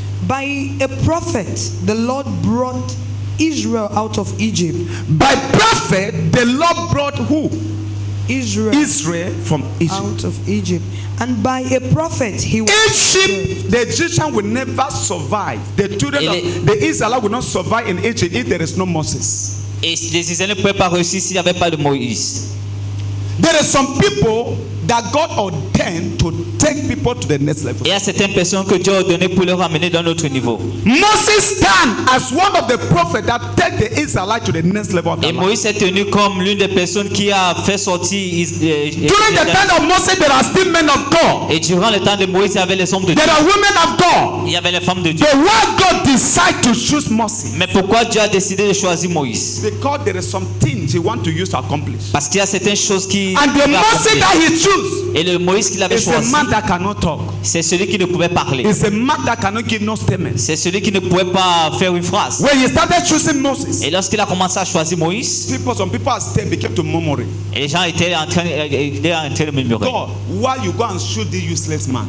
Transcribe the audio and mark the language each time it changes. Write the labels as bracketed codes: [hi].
[en] By a prophet, the Lord brought Israel out of Egypt. By prophet, the Lord brought who? Israel from Egypt. out of Egypt. And by a prophet, he was Egypt, the Egyptian will never survive. The children of the Israelites will not survive in Egypt if there is no Moses. [fr] Et les Israéliens ne pouvaient pas réussir s'il n'y avait pas de Moïse. [en] There are some people that God ordained to take people to the next level. [fr] Et il y a certaines personnes que Dieu a donné pour leur amener dans notre niveau. [en] Moses stand as one of the prophets that take the Israelites to the next level of their [fr] Et [en] life. [fr] Moïse est tenu comme l'une des personnes qui a fait sortir. [en] During the time of Moses, there are still men of God. [fr] Et durant le temps de Moïse, il y avait les hommes de Dieu. [en] There are women of God. [fr] Il y avait les femmes de Dieu. [en] But why God decide to choose Moses? [fr] Mais pourquoi Dieu a décidé de choisir Moïse? [en] Because there is some things He want to use to accomplish. [fr] Parce qu'il y a certaines choses qui. [en] And the Moses that He choose choose [fr] Et le Moïse qu'il avait [en] is a [fr] choisi, [en] man that cannot talk. [fr] c'est celui qui ne pouvait parler. [en] It's a man that cannot give no statements. [fr] C'est celui qui ne pouvait pas faire une phrase. [en] When he started choosing Moses, [fr] Et lorsqu'il a commencé à choisir Moïse, [en] some people are still became to murmuring. [fr] et les gens étaient en train de murmurer. [en] God, why you go and shoot the useless man?